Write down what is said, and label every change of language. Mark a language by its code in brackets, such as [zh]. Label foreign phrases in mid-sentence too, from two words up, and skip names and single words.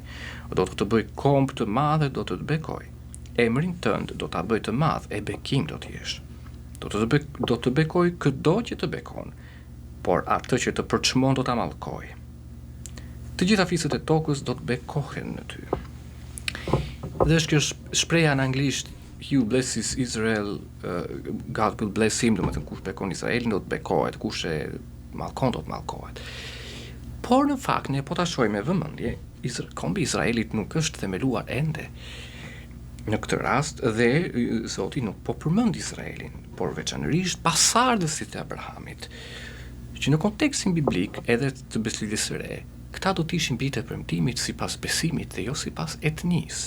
[sq] Do të bëj komb të madh dhe do të bekoj. Emrin tënd do ta bëj të madh e bekim do të jesh. Do të bekoj çdo që të bekon, por atë që të përçmon do ta mallkoj. Të gjitha fisët e tokës do të bekohen në ty. Dhe është kjo shpreha në anglisht, [en] he who blesses Israel, God will bless him, [sq] do të thënë kush bekon Izraelin do të bekohet, kush e mallkon do të mallkohet. Por në fakt ne po ta shohim me vëmendje, kombi i Izraelit nuk është themeluar ende. Në këtë rast dhe Zoti nuk po përmend Izraelin, por veçanërisht pasardhësit e Abrahamit, që në kontekstin biblik edhe të beslidhjes së re, këta do të ishin bijtë e premtimit sipas besimit dhe jo sipas etnisë.